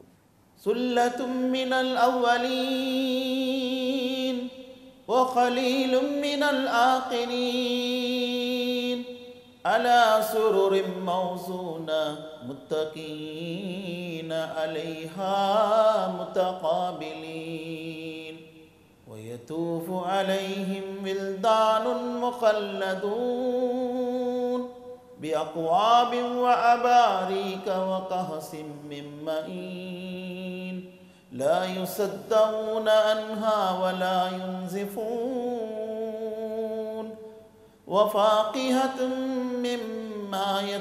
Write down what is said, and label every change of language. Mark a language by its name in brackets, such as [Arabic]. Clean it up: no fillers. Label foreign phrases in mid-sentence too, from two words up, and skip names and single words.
[Arabic] ثلة من الأولين وقليل من الآخرين على سرر موضونة متكئين عليها متقابلين يطوف عليهم ولدان ముఖల్లదూన్ بأكواب وأباريك وكأس من معين لا يصدعون عنها ولا ينزفون وفاكهة مما